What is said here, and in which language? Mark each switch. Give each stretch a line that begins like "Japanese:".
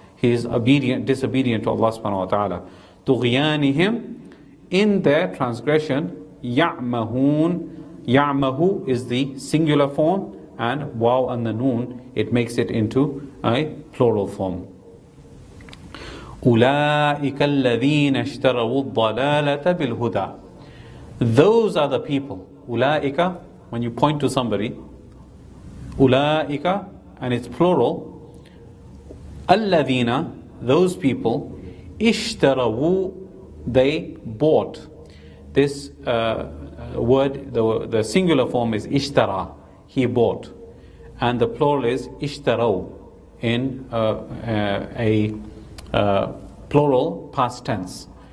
English: He is disobedient to Allah subhanahu wa ta'ala. Tughyanihim, in their transgression, ya'mahun. Ya'mahu is the singular form, and waw and the noon, it makes it into a plural form.
Arabic: أولئك الذين اشتروا الضلالة بالهدى.
English: Those are the people. أولئك, when you point to somebody, أولئك, and it's plural. الذين, those people, اشتروا, they bought. This word, the singular form is ishtara, he bought, and the plural is ishtarau in a plural past tense.